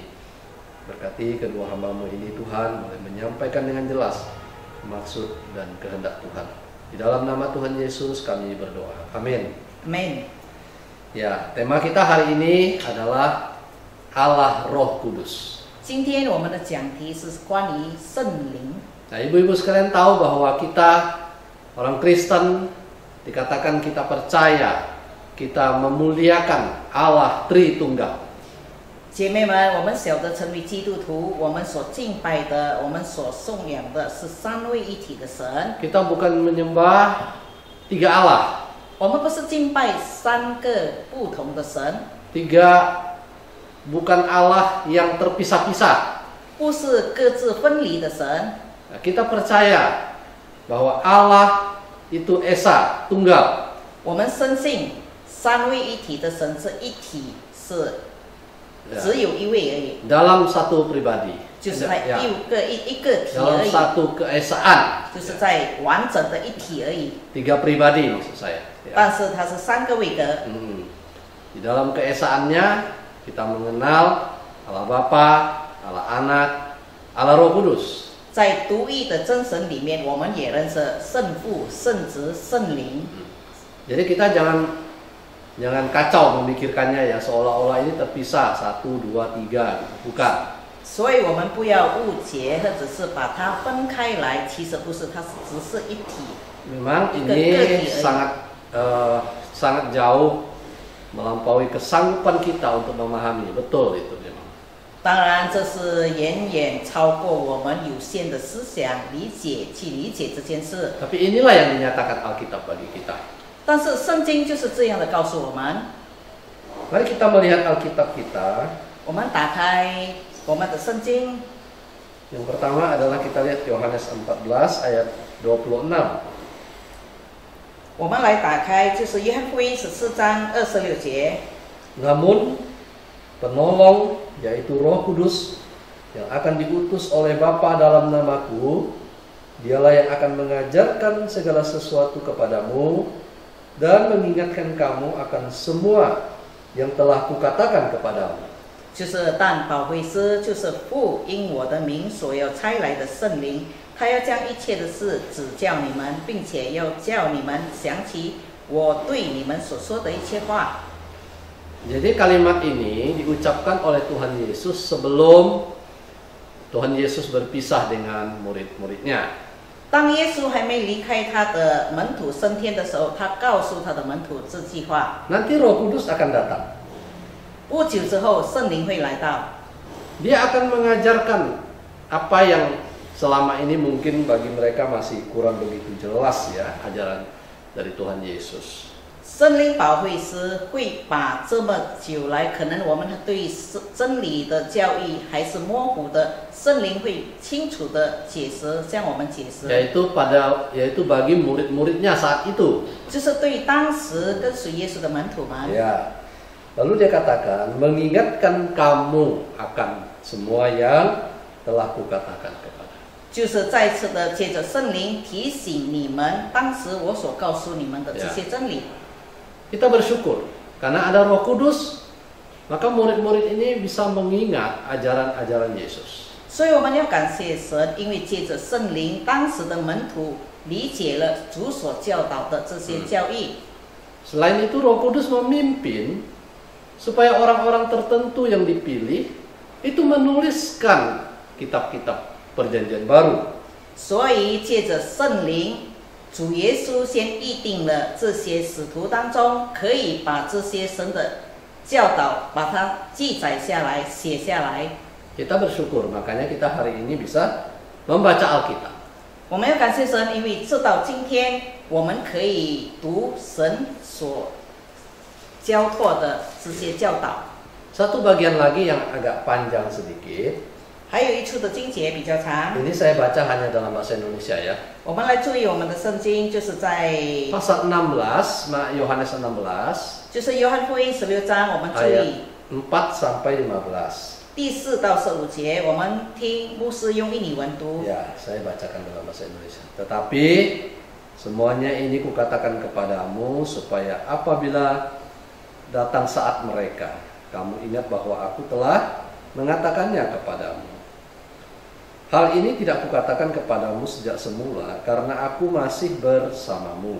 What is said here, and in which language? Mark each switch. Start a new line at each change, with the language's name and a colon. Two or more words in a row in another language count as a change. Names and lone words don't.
Indonesian: Berkati kedua hamba-Mu ini Tuhan, boleh menyampaikan dengan jelas maksud dan kehendak Tuhan. Di dalam nama Tuhan Yesus kami berdoa. Amin. Amin. Ya, tema kita hari ini adalah Allah Roh Kudus.
Chinese: 今天我们的讲题是关于圣灵。
Indonesian: Nah, ibu-ibu sekalian tahu bahwa kita orang Kristen dikatakan kita percaya, kita memuliakan Allah Tritunggal.
Chinese: 姐妹们，我们晓得成为基督徒，我们所敬拜的，我们所颂扬的是三位一体的神。
Indonesian: Kita bukan menyembah tiga Allah,
Chinese: 我们不是敬拜三个不同的神，
Indonesian: bukan Allah yang terpisah-pisah.
Chinese: 不是各自分离的神。
Indonesian: Nah, kita percaya bahwa Allah itu Esa, Tunggal.
Chinese: 我们深信三位一体的神是一体，是只有一位而已，
Indonesian: Dalam satu pribadi,
Chinese: 就是在
Indonesian: ya,
Chinese: 一个体
Indonesian: dalam
Chinese: 而已，
Indonesian: satu keesaan,
Chinese: 就是在完整的一体而已。
Indonesian: tiga pribadi maksud saya. Ya.
Chinese: 但是它是三个位格。
Indonesian: Di dalam keesaannya kita mengenal Allah Bapa, Allah Anak, Allah Roh Kudus.
Chinese: 在独一的真神里面，我们也认识圣父、圣子、圣灵。
Indonesian: Jadi kita jangan kacau memikirkannya ya seolah-olah ini terpisah 1, 2, 3, bukan.
Chinese: 所以我们不要误解，或者是把它分开来，其实不是，它只是一体。
Indonesian: Memang ini sangat jauh melampaui kesanggupan kita untuk memahami, betul itu memang.
Chinese: 当然，这是远远超过我们有限的思想去理解这件事。
Indonesian: Tapi inilah yang dinyatakan Alkitab bagi kita.
Chinese: 但是圣经就是这样的告诉我们。
Indonesian: Mari kita melihat Alkitab kita.
Chinese: 我们打开我们的圣经，
Indonesian: Yang pertama adalah kita lihat Yohanes 14 ayat 26.
Chinese: 我们来打开就是约翰福音14章26节。
Indonesian: Namun penolong yaitu Roh Kudus yang akan diutus oleh Bapa dalam namaku, dialah yang akan mengajarkan segala sesuatu kepadamu dan mengingatkan kamu akan semua yang telah kukatakan kepadamu.
Chinese: 就是但保惠师，就是父因我的名所要差来的圣灵，他要将一切的事指教你们，并且要叫你们想起我对你们所说的一切话。
Indonesian: Jadi kalimat ini diucapkan oleh Tuhan Yesus sebelum Tuhan Yesus berpisah dengan murid-muridnya.
Chinese: 当耶稣还没离开他的门徒升天的时候，他告诉他的门徒这句话。
Indonesian: Nanti Roh Kudus akan datang.
Chinese: 不久之后，圣灵会来到，
Indonesian: Dia akan mengajarkan apa yang selama ini mungkin bagi mereka masih kurang begitu jelas ya ajaran dari Tuhan Yesus.
Chinese: 圣灵保惠师会把这么久来可能我们对真理的教义还是模糊的，圣灵会清楚的解释，向我们解释。
Indonesian: Yaitu bagi murid-muridnya saat itu.
Chinese: 就是对当时跟随耶稣的门徒们。
Indonesian: Ya. Lalu dia katakan, mengingatkan kamu akan semua yang telah kukatakan kepada.
Chinese: 就是再次的借着圣灵提醒你们，当时我所告诉你们的这些真理。
Indonesian: Kita bersyukur karena ada Roh Kudus, maka murid-murid ini bisa mengingat ajaran-ajaran Yesus.
Chinese: 所以我们要感谢神，因为借着圣灵，当时的门徒理解了主所教导的这些教义。
Indonesian: Selain itu Roh Kudus memimpin supaya orang-orang tertentu yang dipilih itu menuliskan kitab-kitab Perjanjian Baru.
Chinese: 所以借着圣灵，主耶稣先预定了这些使徒当中，可以把这些神的教导把它记载下来、写下来。
Indonesian: Kita bersyukur, makanya kita hari ini bisa membaca Alkitab.
Chinese: 我们要感谢神，因为直到今天，我们可以读神所交托的这些教导。
Indonesian: Satu bagian lagi yang agak panjang sedikit.
Chinese: 还有一处的经节比较长，
Indonesian: Ini saya baca hanya dalam bahasa Indonesia ya.
Chinese: 我们来注意我们的圣经，就是在
Indonesian: Pasal 16, Yohanes 16,
Chinese: 就是约翰福音16章，我们注
Indonesian: ayat
Chinese: 意
Indonesian: 4 sampai 15.
Chinese: 第4到15节，我们听牧师用印尼文读。
Indonesian: Ya, saya bacakan dalam bahasa Indonesia. Tetapi semuanya ini kukatakan kepadamu supaya apabila datang saat mereka, kamu ingat bahwa aku telah mengatakannya kepadamu. Hal ini tidak kukatakan kepadamu sejak semula karena aku masih bersamamu.